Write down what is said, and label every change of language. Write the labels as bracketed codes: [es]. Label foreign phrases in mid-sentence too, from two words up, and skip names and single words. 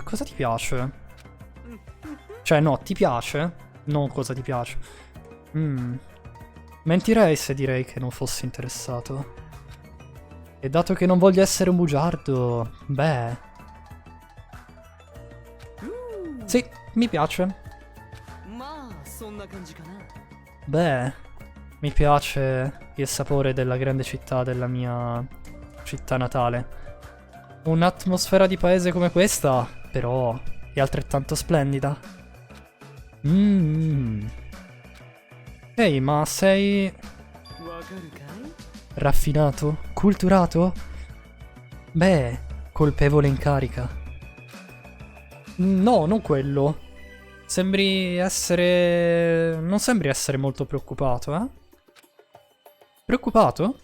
[it] Cosa ti piace? Cioè, no, ti piace? Non cosa ti piace. Mentirei se direi che non fossi interessato. E dato che non voglio essere un bugiardo, beh... Sì, mi piace. [ja] まあそんな感じかな。 [it] Beh, mi piace il sapore della grande città della mia città natale. Un'atmosfera di paese come questa, però, è altrettanto splendida. Ehi, ma sei [ja] わかるかい？ [it] raffinato? Culturato? Beh, colpevole in carica. No, non quello. Sembri essere... Non sembri essere molto preoccupato, eh? Preoccupato?